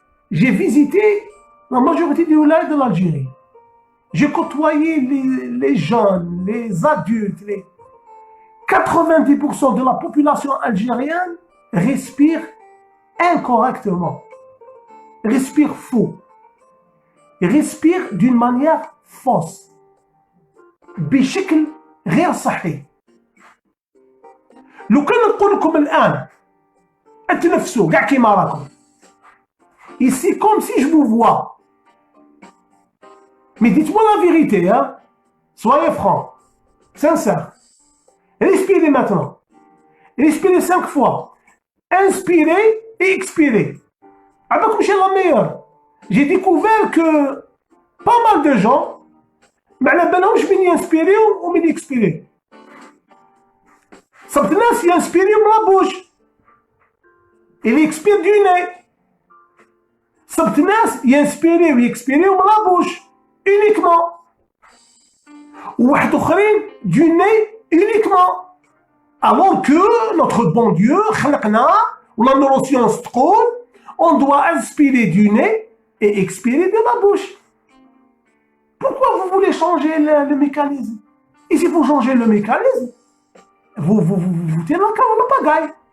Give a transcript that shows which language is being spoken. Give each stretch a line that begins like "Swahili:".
French: J'ai visité la majorité des wilayas de l'Algérie. J'ai côtoyé les jeunes, les adultes. 90% de la population algérienne respire incorrectement. Respire faux. Respire d'une manière fausse.
Arabic: بشكل غير صحي. لو كان نقول لكم الآن اتنفسوا كاع كيما راكم.
French: Ici, comme si je vous vois. Mais dites-moi la vérité, hein. Soyez francs, sincères. Respirez maintenant. Respirez 5 fois. Inspirez et expirez. Avec Michel la meilleure. J'ai découvert que pas mal de gens,
Arabic: ما على بالهمش من ينسبيريو ومن يكسبيري. صبت ناس ينسبيريو من لابوش.
French: Il expire du nez.
Arabic: صبت ناس ينسبيريو ويكسبيريو من لابوش
French: uniquement.
Arabic: وواحد اخرين
French: du nez uniquement. Alors que notre bon Dieu
Arabic: خلقنا ولا
French: neuroscience
Arabic: تقول
French: on doit inspirer du nez et expirer de la bouche. Pourquoi vous voulez changer le mécanisme? Et si vous changez le mécanisme, vous foutez la pagaille.